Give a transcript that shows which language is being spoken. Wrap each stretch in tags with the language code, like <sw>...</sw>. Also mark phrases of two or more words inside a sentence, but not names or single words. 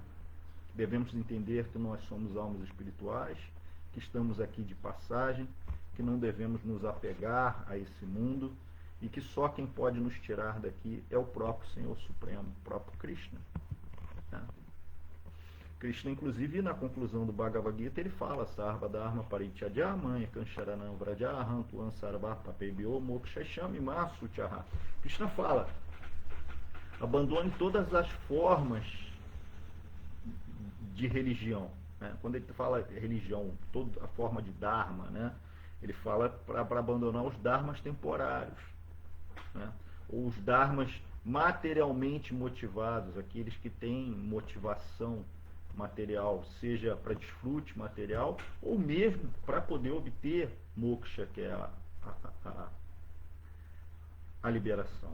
<pt>Devemos entender que nós somos almas espirituais, que estamos aqui de passagem, que não devemos nos apegar a esse mundo e que só quem pode nos tirar daqui é o próprio Senhor Supremo, o próprio Krishna, né? Krishna, inclusive, na conclusão do Bhagavad Gita, ele fala</pt> <sa>Sarva Dharma Parityajya Manya Kansharanam Vrajaham Tuan Sarva Papebhyo Mokshashami Masuchaha.</sa> <pt>Krishna fala, abandone todas as formas de religião, né? Quando ele fala religião, toda a forma de Dharma, né? Ele fala para abandonar os Dharmas temporários, né? Ou os Dharmas materialmente motivados, aqueles que têm motivação material, seja para desfrute material, ou mesmo para poder obter moksha, que é a liberação.</pt>